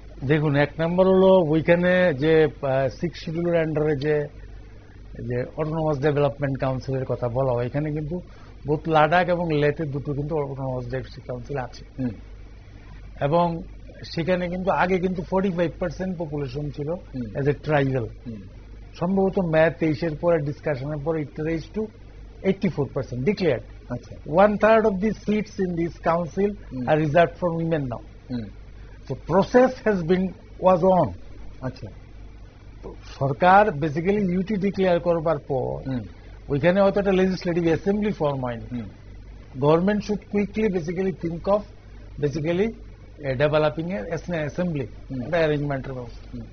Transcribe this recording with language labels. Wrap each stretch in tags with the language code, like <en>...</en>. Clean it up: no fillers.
<bn>দেখুন, এক নম্বর হলো ওইখানে যে 6 শিডিউলের আন্ডারে যে অটোনমাস ডেভেলপমেন্ট কাউন্সিলের কথা বলা হয়, এখানে কিন্তু বোথ লাদাখ এবং লেতে দুটো কিন্তু অটোনমাস ডেভেলপমেন্ট কাউন্সিল আছে। এবং সেখানে কিন্তু আগে কিন্তু 45% পপুলেশন ছিল এজ এ ট্রাইবাল। সম্ভবত মে 23-এর পরে ডিসকাশনের পরে ইট raise to 84% declared.</bn> <en>1/3 of the seats in this council are reserved for women now. So process was on.</en> <bn>আচ্ছা, সরকার বেসিক্যালি ইউটি ডিক্লেয়ার করবার পর ওইখানে হয়তো একটা লেজিসলেটিভ অ্যাসেম্বলি ফর্ম হয়নি।</bn> <en>Government should quickly basically think of basically developing a assembly, একটা অ্যারেঞ্জমেন্টের ব্যবস্থা।</en>